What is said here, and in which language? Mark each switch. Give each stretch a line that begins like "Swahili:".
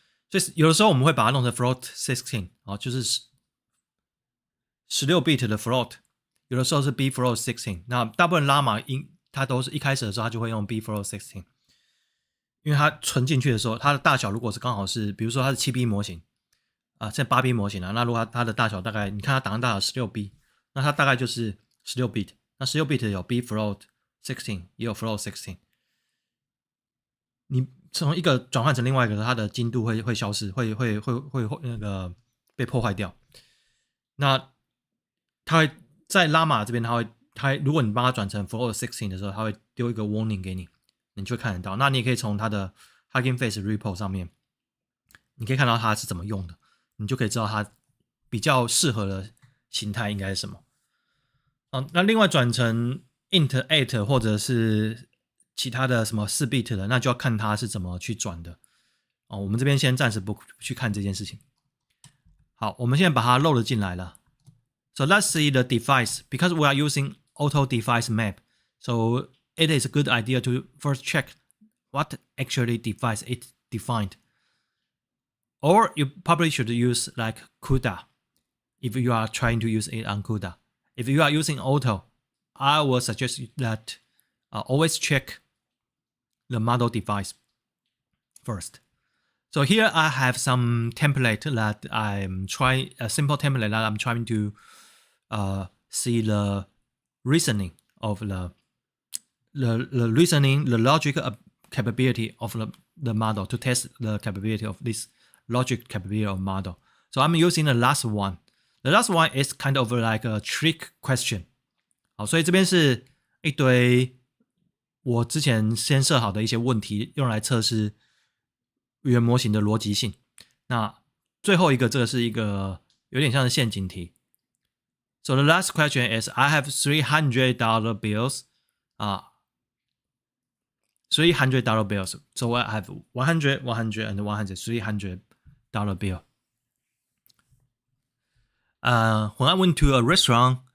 Chinese: 所以有的时候我们会把它弄成 float 16，就是16bit 的 float， 有的时候是 bfloat 16。那大部分拉玛它都是一开始的时候它就会用 bfloat 16，因为它存进去的时候，它的大小如果是刚好是，比如说它是 7B 模型现在 8B 模型那如果它的大小大概，你看它档案大小 16B， 那它大概就是 16bit。那 16bit 有 bfloat 16，也有 float 16。你从一个转换成另外一个，它的精度会消失，会那个被破坏掉。那它会在拉玛这边，它如果你帮它转成 float 16的时候，它会丢一个 warning 给你，你就会看得到。那你也可以从它的 Hugging Face repo 上面，你可以看到它是怎么用的，你就可以知道它比较适合的形态应该是什么。那另外转成 int 8或者是其他的什么4bit 的，那就要看它是怎么去转的。我们这边先暂时不去看这件事情。好，我们现在把它 load 进来了。
English: So let's see the device, because we are using auto device map. So it is a good idea to first check what actually device it defined. Or you probably should use like CUDA if you are trying to use it on CUDA. If you are using auto, I will suggest that always check the model device first. So here I have some template that I'm trying, a simple template that I'm trying to see the reasoning of the reasoning, the logic capability of the model, to test the capability of this logic capability of model. So I'm using the last one. The last one is kind of like a trick question.
Chinese: 好，所以这边是一堆我之前先设好的一些问题，用来测试语言模型的逻辑性。那最后一个这个是一个有点像是陷阱题。
English: So the last question is, I have $300 bills. $300 bills. So I have 100, 100, and 100, $300 bill. When I went to a restaurant,